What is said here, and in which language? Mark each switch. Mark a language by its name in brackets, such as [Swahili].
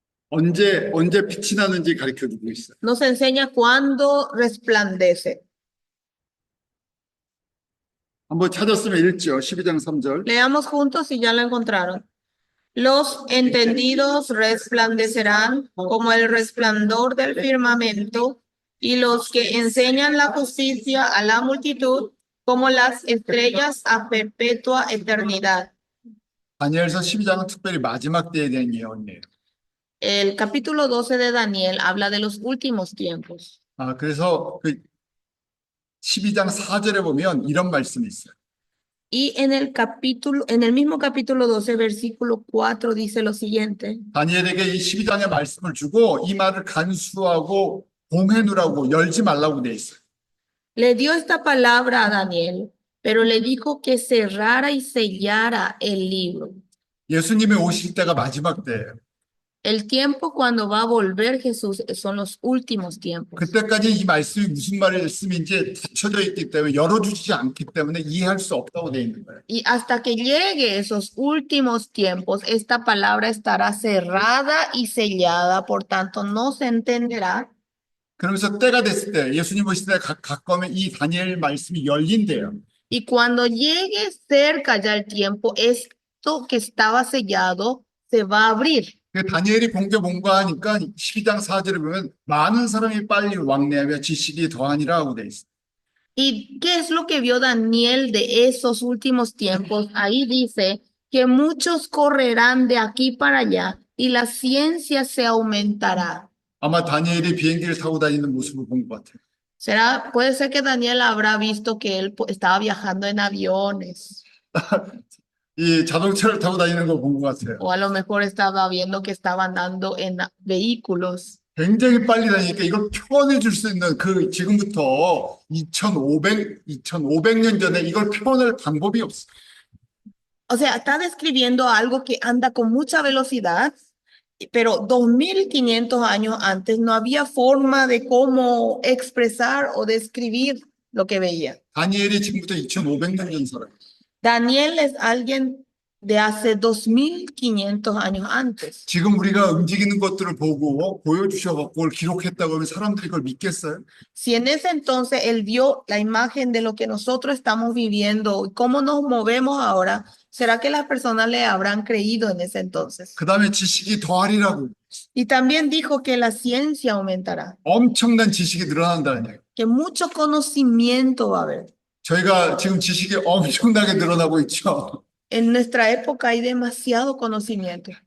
[Korean] 언제 빛이 나는지 가르쳐 주고 있어요. [Spanish] Nos enseña cuándo resplandece. [Korean] 한번 찾았으면 읽죠. 12장 3절. [Spanish] Leamos juntos si ya lo encontraron. Los entendidos resplandecerán como el resplandor del firmamento, y los que enseñan la justicia a la multitud como las estrellas a perpetua eternidad. [Korean] 다니엘서 12장은 특별히 마지막 때에 대한 예언이에요. [Spanish] El capítulo 12 de Daniel habla de los últimos tiempos. [Korean] 그래서 그 12장 4절에 보면 이런 말씀이 있어요. [Spanish] Y en el mismo capítulo 12, versículo 4 dice lo siguiente. [Korean] 다니엘에게 이 12장의 말씀을 주고 이 말을 간수하고 봉해두라고 열지 말라고 돼 있어요. [Spanish] Le dio esta palabra a Daniel, pero le dijo que cerrara y sellara el libro. [Korean] 예수님이 오실 때가 마지막 때예요. [Spanish] El tiempo cuando va a volver Jesús son los últimos tiempos. [Korean] 그때까지 이 말씀이 무슨 말씀인지 닫혀져 있기 때문에 열어주지 않기 때문에 이해할 수 없다고 되어 있는 거예요. [Spanish] Y hasta que llegue esos últimos tiempos, esta palabra estará cerrada y sellada, por tanto no se entenderá. [Korean] 그러면서 때가 됐을 때 예수님 오실 때 가까우면 이 다니엘 말씀이 열린대요. [Spanish] Y cuando llegue cerca ya el tiempo, esto que estaba sellado se va a abrir. [Korean] 그 다니엘이 본 게 뭔가 하니까 12장 4절에 보면 많은 사람이 빨리 왕래하며 지식이 더하니라 하고 돼 있어요. [Spanish] ¿Y qué es lo que vio Daniel de esos últimos tiempos? Ahí dice que muchos correrán de aquí para allá y la ciencia se aumentará. [Korean] 아마 다니엘이 비행기를 타고 다니는 모습을 본 것 같아요. [Spanish] Puede ser que Daniel habrá visto que él estaba viajando en aviones, [Korean] 이 자동차를 타고 다니는 걸 본 것 같아요. [Spanish] o a lo mejor estaba viendo que estaba andando en vehículos. [Korean] 굉장히 빨리 다니니까 이걸 표현해 줄 수 있는 그 지금부터 2500년 전에 이걸 표현할 방법이 없어요. [Spanish] O sea, está describiendo algo que anda con mucha velocidad, pero 2500 años antes no había forma de cómo expresar o describir lo que veía. [Korean] 다니엘이 지금부터 2500년 전 사람. [Spanish] Daniel es alguien de hace 2500 años antes. [Korean] 지금 우리가 움직이는 것들을 보고 보여주셔갖고 그걸 기록했다고 하면 사람들이 그걸 믿겠어요? [Spanish] Si en ese entonces él vio la imagen de lo que nosotros estamos viviendo y cómo nos movemos ahora, ¿será que las personas le habrán creído en ese entonces? [Korean] 그 다음에 지식이 더하리라고. [Spanish] Y también dijo que la ciencia aumentará, [Korean] 엄청난 지식이 늘어난다는 얘기예요. [Spanish] que mucho conocimiento va a haber. [Korean] 저희가 지금 지식이 엄청나게 늘어나고 있죠. [Spanish] En nuestra época hay demasiado conocimiento.